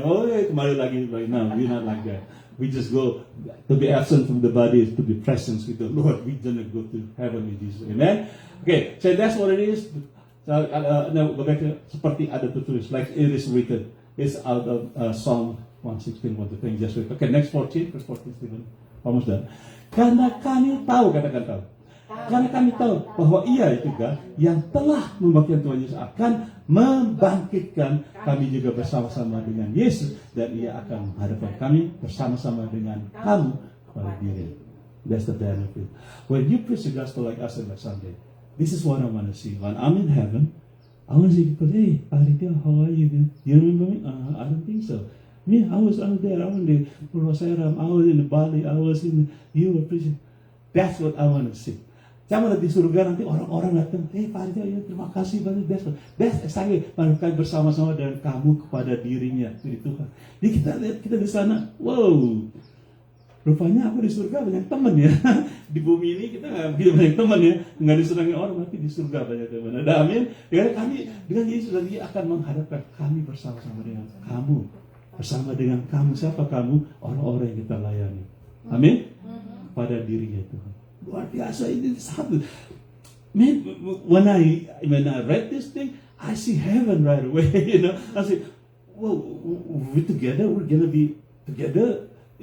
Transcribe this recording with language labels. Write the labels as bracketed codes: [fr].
[id] Kembali lagi. [en] No, we're not like that. We just go to be absent from the body, to be present with the Lord. We don't go to heaven with Jesus. Amen. Okay, so that's what it is. So, now go back to [id] seperti ada tertulis, [en] like it is written. It's out of Psalm 116, what the thing just read. Okay, next 14, verse 14, Stephen. Almost done. [id] Karena kami tahu, katakan tahu. Karena kami tahu bahwa Ia juga yang telah membangkitkan Tuhan Yesus akan membangkitkan kami juga bersama-sama dengan Yesus, dan Ia akan menghadapkan kami bersama-sama dengan kamu kepada Dia. [en] That's the benefit. When you preach the gospel like us on Sunday, this is what I want to see. When I'm in heaven, I want to see people, hey, Paritia, how are you? You remember me? I don't think so. Me, I was out there. I was in Rosaram. I was in Bali. You were preaching. That's what I want to see. [id] Saya mau di surga nanti orang-orang datang, hey Paritia, ya, terima kasih banyak. [en] That's exactly [id] mereka bersama-sama dengan kamu kepada dirinya, diri Tuhan. Jadi kita lihat kita di sana, wow. Rupanya aku di surga banyak teman ya. Di bumi ini kita nggak begitu banyak teman ya, nggak disenangi orang, tapi di surga banyak teman. Ada amin. Karena kami dengan Yesus lagi akan menghadapkan kami bersama-sama dengan kamu, bersama dengan kamu. Siapa kamu? Orang-orang yang kita layani. Amin. Pada dirinya Tuhan. Luar biasa ini satu. [en] Man, when I read this thing, I see heaven right away. You know, I say, well, we're together. We're gonna be together.